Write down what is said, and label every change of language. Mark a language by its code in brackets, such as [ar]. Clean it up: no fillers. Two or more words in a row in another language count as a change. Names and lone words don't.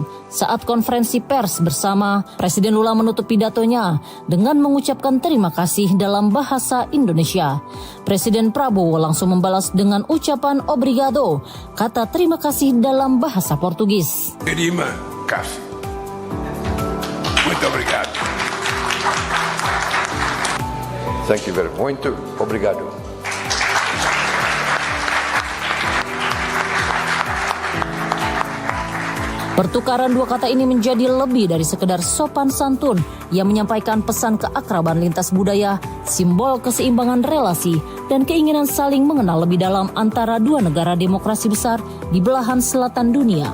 [id] Saat konferensi pers bersama, Presiden Lula menutup pidatonya dengan mengucapkan terima kasih dalam bahasa Indonesia. Presiden Prabowo langsung membalas dengan ucapan obrigado, kata terima kasih dalam bahasa Portugis. Terima kasih. [pt] Muito obrigado. [en] Thank you very much. [pt] Muito obrigado. [id] Pertukaran dua kata ini menjadi lebih dari sekedar sopan santun. Ia menyampaikan pesan keakraban lintas budaya, simbol keseimbangan relasi, dan keinginan saling mengenal lebih dalam antara dua negara demokrasi besar di belahan selatan dunia.